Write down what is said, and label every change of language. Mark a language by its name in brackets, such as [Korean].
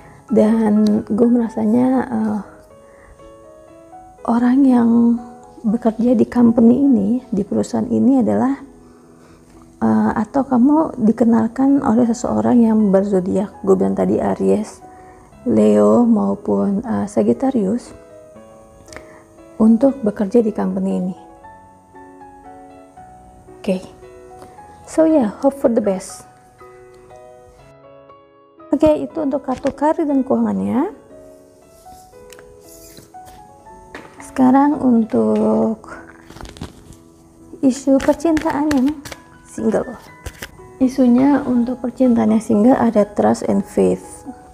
[Indonesian] Dan gue merasanya orang yang bekerja di company ini, di perusahaan ini adalah atau kamu dikenalkan oleh seseorang yang berzodiak, gue bilang tadi Aries, Leo maupun Sagittarius, untuk bekerja di company ini. Oke. [English] So yeah, hope for the best. [Indonesian] Oke, itu untuk kartu karir dan keuangannya. Sekarang untuk isu percintaan yang single. Isunya untuk percintaan yang single ada trust and faith.